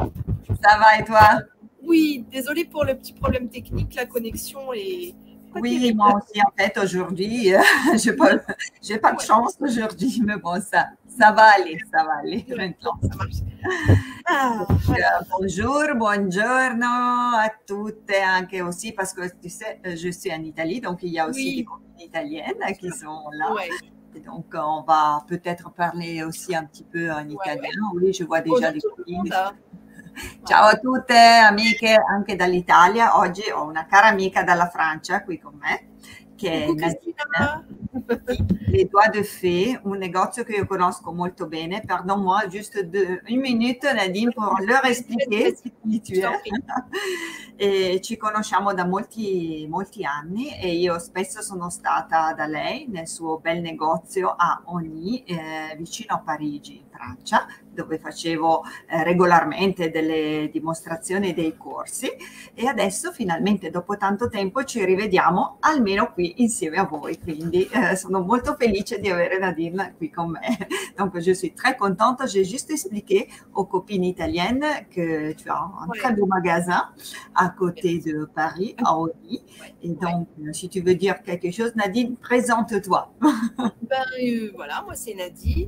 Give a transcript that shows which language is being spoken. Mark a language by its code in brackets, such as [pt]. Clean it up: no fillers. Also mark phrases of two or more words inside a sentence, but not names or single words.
[fr] Ça va et toi? Oui, désolée pour le petit problème technique, la connexion est pas Oui, terrible. moi aussi en fait aujourd'hui, j'ai pas de chance aujourd'hui, mais bon ça va aller maintenant. Ça marche. Ah, Bonjour, [it] buongiorno a tutte anche [fr] aussi parce que tu sais, je suis en Italie, donc il y a aussi Oui. des copines italiennes qui sont là. ouais. Et donc on va peut-être parler aussi un petit peu en italien. Oui, je vois déjà des Bonjour tout le copines. monde. [it] Ciao a tutte amiche anche dall'Italia. Oggi ho una cara amica dalla Francia qui con me, che è [fr] Coucou Nadine, Christina. Les Doigts de Fée, [it] un negozio che io conosco molto bene. [fr] Pardon-moi, juste une minute Nadine pour leur expliquer chi tu es. [it] E ci conosciamo da molti anni e io spesso sono stata da lei nel suo bel negozio a Osny, vicino a Parigi, in Francia, dove facevo regolarmente delle dimostrazioni dei corsi, e adesso finalmente dopo tanto tempo ci rivediamo almeno qui insieme a voi, quindi sono molto felice di avere Nadine qui con me. [fr] Donc je suis très contente. J'ai juste expliqué aux copines italiennes que tu as un très beau magasin à côté de Paris, à Osny. Et donc, si tu veux dire quelque chose, Nadine, présente-toi. Voilà, moi c'est Nadine.